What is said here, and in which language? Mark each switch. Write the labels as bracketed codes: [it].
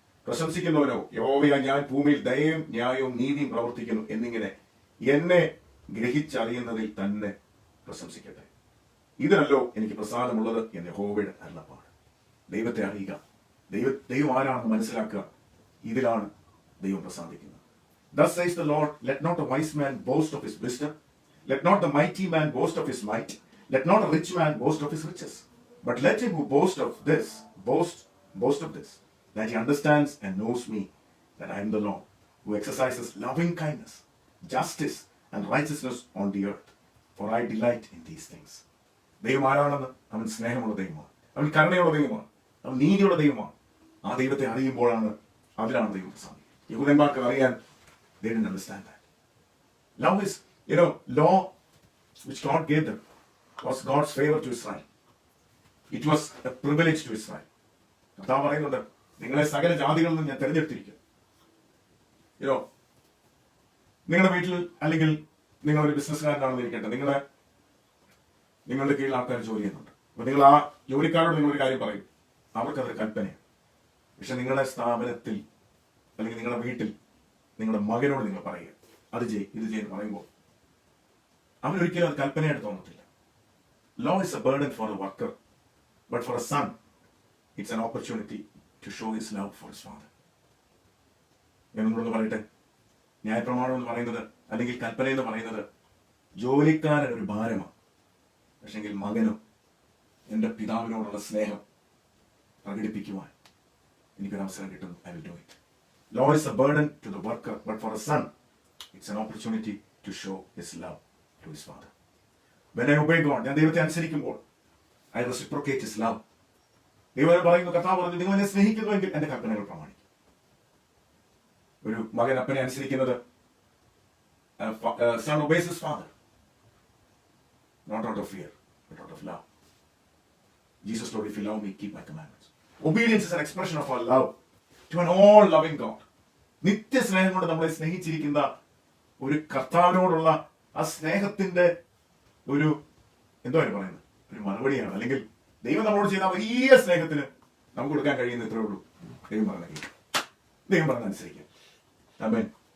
[ml] പ്രശംസിക്കുന്നവനോ, യഹോവയായ ഞാൻ ഭൂമിയിൽ ദയയും ന്യായവും നീതിയും പ്രവർത്തിക്കുന്നു എന്നിങ്ങനെ എന്നെ ഗ്രഹിച്ചറിയുന്നതിൽ തന്നെ പ്രശംസിക്കട്ടെ. ഇതിനല്ലോ എനിക്ക് പ്രസാദമുള്ളത് എന്ന് യഹോവയുടെ അരുളപ്പാട്. ദൈവത്തെ അറിയുക, ദൈവം ആരാണെന്ന് മനസ്സിലാക്കുക, ഇതിലാണ് ദൈവം പ്രസാദിക്കുന്നത്. [en] Thus says the Lord, let not a wise man boast of his wisdom, let not the mighty man boast of his might, let not a rich man boast of his riches, but let him who boast of this boast of this, that he understands and knows me, that I am the Lord, who exercises loving kindness, justice and righteousness on the earth, for I delight in these things. [ml] ദൈവം ആരാണെന്ന്? അവൻ സ്നേഹമുള്ള ദൈവമാണ്, അവൻ കരുണയുള്ള ദൈവമാണ്, അവൻ നീതിയുള്ള ദൈവമാണ്. ആ ദൈവത്തെ അറിയുമ്പോഴാണ്, അതിലാണ് ദൈവം പ്രസാദിക്കുന്നത്. യഹൂദന്മാർക്ക് അറിയാൻ, [en] they didn't understand that. Love is, law which God gave them was God's favor to Israel. It was a privilege to Israel. [ml] കർത്താവ് പറയുന്നുണ്ട്, നിങ്ങളെ സകല ജാതികളിൽ നിന്ന് ഞാൻ തിരഞ്ഞെടുത്തിരിക്കും. നിങ്ങളുടെ വീട്ടിൽ, അല്ലെങ്കിൽ നിങ്ങളൊരു ബിസിനസ്സുകാരനാണെന്ന് ഇരിക്കട്ടെ, നിങ്ങളുടെ കീഴിൽ ആൾക്കാർ ജോലി ചെയ്യുന്നുണ്ട്. അപ്പൊ നിങ്ങൾ ആ ജോലിക്കാരോട് നിങ്ങളൊരു കാര്യം പറയും, അവർക്കതൊരു കൽപ്പനയാണ്. പക്ഷെ നിങ്ങളുടെ സ്ഥാപനത്തിൽ അല്ലെങ്കിൽ നിങ്ങളുടെ വീട്ടിൽ നിങ്ങളുടെ മകനോട് നിങ്ങൾ പറയുക, അത് ഇത് ചെയ്യുന്നു പറയുമ്പോൾ അവനൊരിക്കലും അത് കൽപ്പനയായിട്ട് തോന്നത്തില്ല. [en] Law is a burden for a worker, but for a son it's an opportunity to show his love for his father. [ml] ഞാൻ നിങ്ങളോട് പറയട്ടെ, ന്യായപ്രമാണം എന്ന് പറയുന്നത്, അല്ലെങ്കിൽ കൽപ്പന എന്ന് പറയുന്നത് ജോലിക്കാരൻ ഒരു ഭാരമാണ്. പക്ഷെങ്കിൽ മകനും എൻ്റെ പിതാവിനോടുള്ള സ്നേഹം പ്രകടിപ്പിക്കുവാൻ എനിക്കൊരവസരം കിട്ടുന്നു. [en] I will do it. Law is a burden to the worker, but for a son, it's an opportunity to show his love to his father. When I obey God, [ml] ഞാൻ ദൈവത്തെ അനുസരിക്കുമ്പോൾ, [en] I reciprocate his love. [ml] ദൈവം പറയുന്നു, കർത്താവ് പറഞ്ഞു, നിങ്ങൾ എന്നെ സ്നേഹിക്കുന്നുവെങ്കിൽ എന്റെ കൽപ്പനകൾ പ്രമാണിക്കും. ഒരു മകൻ അപ്പനെ അനുസരിക്കുന്നത്, [en] son obeys his father, not out of fear, but out of love. Jesus told, if you love me, keep my commandments. Obedience is an expression of our love to an all-loving God. [ml] നിത്യസ്നേഹം കൊണ്ട് നമ്മളെ സ്നേഹിച്ചിരിക്കുന്ന ഒരു കർത്താവിനോടുള്ള ആ സ്നേഹത്തിന്റെ ഒരു പറയുന്നത്, ഒരു മറുപടിയാണ്. അല്ലെങ്കിൽ ദൈവം നമ്മളോട് ചെയ്ത വലിയ സ്നേഹത്തിന് നമുക്ക് കൊടുക്കാൻ കഴിയുന്ന ഇത്രേ ഉള്ളൂ. ദൈവം പറഞ്ഞ അനുസരിക്കുക. ആമേൻ.